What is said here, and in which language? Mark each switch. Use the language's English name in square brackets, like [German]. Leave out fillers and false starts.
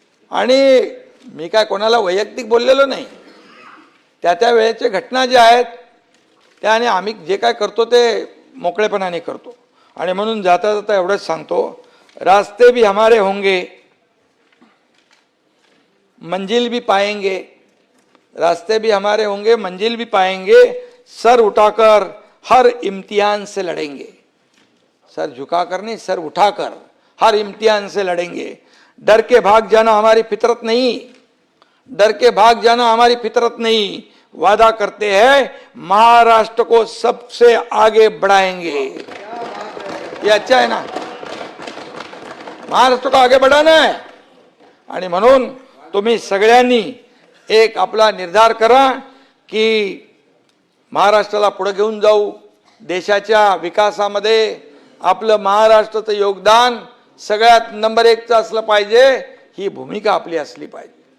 [Marathi] आणि मी काय कोणाला वैयक्तिक बोललेलो नाही. त्या वेळेचे घटना ज्या आहेत त्याने आम्ही जे काय करतो ते मोकळेपणाने करतो. आणि म्हणून जाता जाता एवढंच सांगतो, [Hindi] रास्ते भी हमारे होंगे, मंजिल भी पाएंगे. रास्ते भी हमारे होंगे, मंजिल भी पाएंगे. सर उठाकर हर इम्तिहान से लड़ेंगे. सर झुकाकर नहीं, सर उठाकर हर इम्तिहान से लड़ेंगे. डर के भाग जाना हमारी फितरत नहीं, डर के भाग जाना हमारी फितरत नहीं. वादा करते हैं महाराष्ट्र को सबसे आगे बढ़ाएंगे. ये अच्छा है ना, महाराष्ट्र को आगे बढ़ाना है. [Marathi] आणि म्हणून तुम्ही सगळ्यांनी एक आपला निर्धार करा की महाराष्ट्राला पुढे घेऊन जाऊ. देशाच्या विकासामध्ये आपलं महाराष्ट्राचं योगदान सगळ्यात नंबर 1चं असलं पाहिजे, ही भूमिका आपली असली पाहिजे.